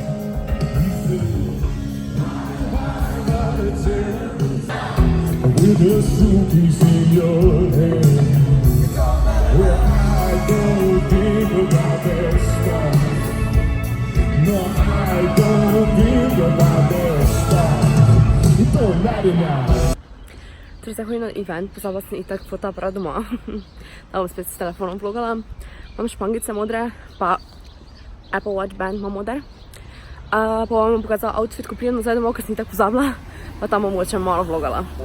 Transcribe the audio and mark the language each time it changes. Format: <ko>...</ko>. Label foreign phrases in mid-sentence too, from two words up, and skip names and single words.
<en>With a suitcase in your hand, where I don't think about their stuff. No, I don't think about their stuff. It don't matter now.</en> <sl>Torej, zdaj hodim na event, pozabila sem itak fotoaparat doma, da bom spet s telefonom vlogala. Imam špangice modre, pa Apple Watch Band imam moder. Pa vam bom pokazala outfit, ko pridem nazaj domov, ker sem itak pozabila, pa tam bom mogoče malo vlogala.</sl>